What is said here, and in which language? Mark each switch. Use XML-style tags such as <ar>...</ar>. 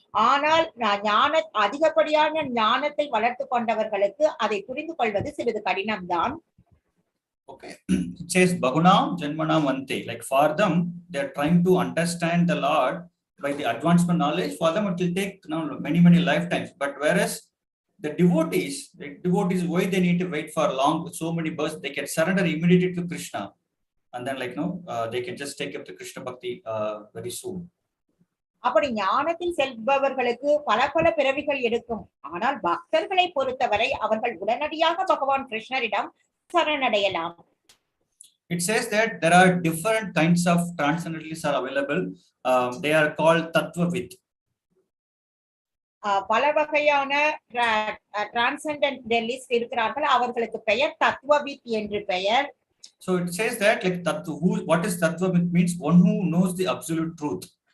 <ta>ஆனால் அதிகப்படியான ஞானத்தை வளர்த்து கொண்டவர்களுக்கு அதை புரிந்து கொள்வது சிறிது கடினம்தான்.</ta> <en>Okay, it says</en> <sa>bahūnāṁ janmanām ante.</sa> <en>Like for them, they are trying to understand the Lord by the advancement knowledge. For them, it will take many lifetimes. But whereas the devotees, why they need to wait for long, so many births, they can surrender immediately to Krishna, and then they can just take up the Krishna bhakti very soon.</en> <ta>அப்படி ஞானத்தில் செல்பவர்களுக்கு பல பல பிறவிகள் எடுக்கும். ஆனால் பக்தர்களை பொறுத்தவரை அவர்கள் உடனடியாக பகவான் கிருஷ்ணரிடம் சரணடையலாம்.</ta> <en>It says that there are different kinds of transcendentalists are available. They are called tattvavit.</en> <ta>பல வகையான டிரான்செண்டென்டலிஸ்ட் இருக்கிறார்கள். அவர்களுக்கு பெயர் தத்துவவித் என்று பெயர்.</ta> <en>So it says that what is tattvavit means one who knows the absolute truth.</en>